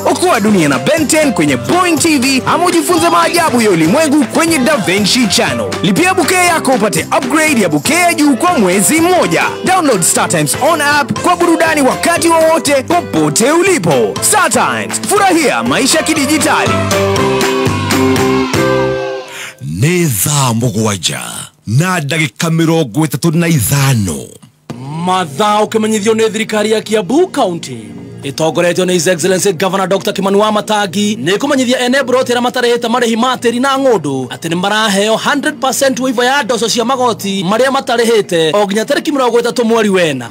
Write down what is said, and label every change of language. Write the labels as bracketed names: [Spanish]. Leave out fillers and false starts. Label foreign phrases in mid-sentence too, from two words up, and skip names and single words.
[Swahili] Okoa dunia na Ben 10 kwenye Boeing TV ama ujifunze maajabu ya ulimwengu kwenye Da Vinci Channel. Lipia bouquet yako upate upgrade ya bouquet ya juu kwa mwezi mmoja. [English] Download Star Times on app [Swahili] kwa burudani wakati wowote popote ulipo. Star Times, furahia maisha kidijitali. [Kikuyu] Nĩ thaa mũgwanja na ndagĩka 35 mathaa ũkĩmenyithio nĩ thirikari ya Kiambu County itongoretio nĩ [English] His Excellency Governor Dr. [Kikuyu] Kimani Wamatangi nĩ kũmenyithia ene brotera matarĩhĩte marĩhi ma tĩri na ng'ũndũ atĩ nĩ maraheo 100% waiver ya ndoco cia magoti marĩa matarĩhĩte o nginya tarĩki 30 mweri wena.